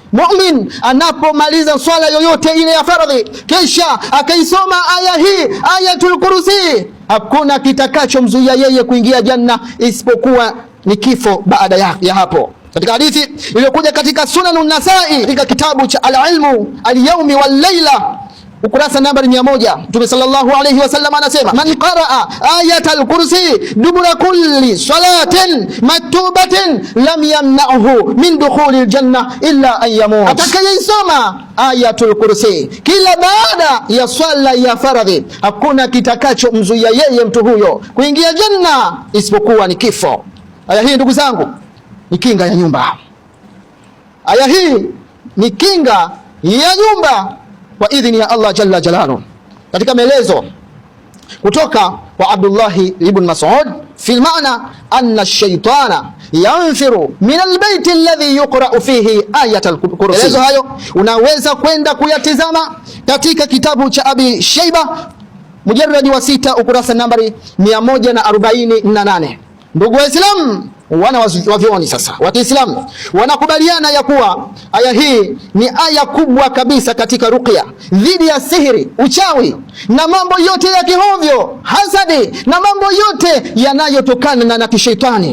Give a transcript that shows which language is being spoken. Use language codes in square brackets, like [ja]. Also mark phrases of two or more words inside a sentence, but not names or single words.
[sw] mu'min anapomaliza swala yoyote ile ya faradhi kisha akaisoma aya hii, Ayatul Kursi, hakuna kitakachomzuia yeye kuingia janna isipokuwa ni kifo baada ya hapo. Katika hadithi iliyokuja katika Sunanun Nasai katika kitabu cha Al-Ilmu Al-Yawmi Wal-Layla ukurasa nambari 100, Mtume [ar] صلى الله عليه وسلم [sw] anasema, [ar] من قرأ آية الكرسي دبر كل صلاة مكتوبة لم يمنعه من دخول الجنة إلا أن يموت, [sw] atakayesoma ayatul kursi kila baada ya swala ya faradhi hakuna kitakachomzuia yeye mtu huyo kuingia janna isipokuwa ni kifo. Aya hii ndugu zangu ni kinga ya nyumba. Aya hii ni kinga ya nyumba kwa idhini ya Allah [ar] جل جلاله. [sw] Katika maelezo kutoka kwa [ar] Abdullah ibn Mas'ud في معنى أن الشيطان ينفر من البيت الذي يقرأ فيه آية الكرسي. [sw] Maelezo hayo unaweza kwenda kuyatizama katika kitabu cha Abi Shayba mujarrad wa 6 ukurasa nambari 148. Ndugu Waislamu, wana wavyoni sasa wa Kiislamu wanakubaliana ya kuwa aya hii ni aya kubwa kabisa katika ruqya dhidi ya sihiri, uchawi na mambo yote ya kihovyo, hasadi na mambo yote yanayotokana na kishetani.